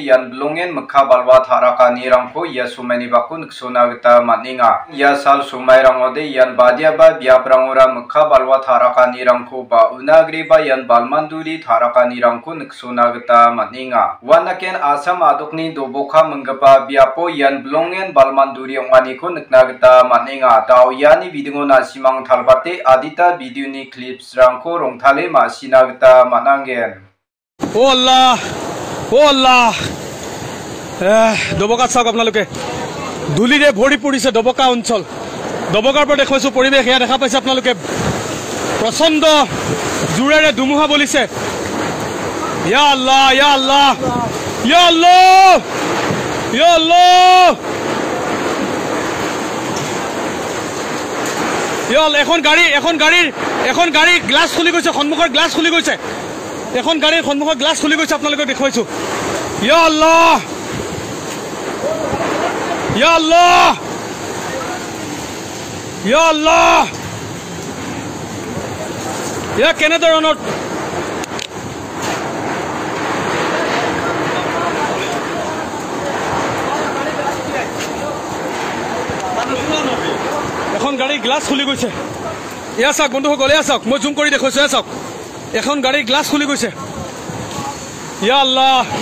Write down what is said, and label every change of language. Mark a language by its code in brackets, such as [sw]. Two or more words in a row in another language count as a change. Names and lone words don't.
[grt] yan blongen mekha balwa tharakani rang ko ya sumani baku niksona gata maninga ya sal sumairang odi yan badia ba biaprang ora mekha balwa tharakani rang ko ba unagri yan balmanduri tharakani rangko niksona gata maninga wanaken asam adokni dobokha menggapa biapo yan blongen balmanduri ongani ko nikna gata maninga tau yani video na simang thalbate adita video ni clips rangko rongthale masina gata manangen [as] ও আল্লাহ দবকা চাওক আপোনালোকে ধুলিৰে ভৰি পৰিছে দবকা অঞ্চল দবকাৰ পৰা দেখুৱাইছো পৰিৱেশ এয়া দেখা পাইছে আপোনালোকে প্ৰচন্ড জোৰেৰে ধুমুহা বলিছে [ar] يا الله يا الله يا الله يا الله [as] ইয়া এখন গাড়ী গ্লাছ খুলি গৈছে সন্মুখৰ গ্লাছ খুলি গৈছে এখন গাড়ীৰ সন্মুখৰ গ্লাছ খুলি গৈছে আপোনালোকে দেখুৱাইছো [ar] يا الله يا الله يا الله [as] ইয়া কেনেধৰণৰ এখন গাড়ী গ্লাছ খুলি গৈছে এয়া চাওক বন্ধুসকল এয়া চাওক মই জুম কৰি দেখুৱাইছো এয়া চাওক এখন গাড়ী গ্লাছ খুলি গৈছে [ar] يا الله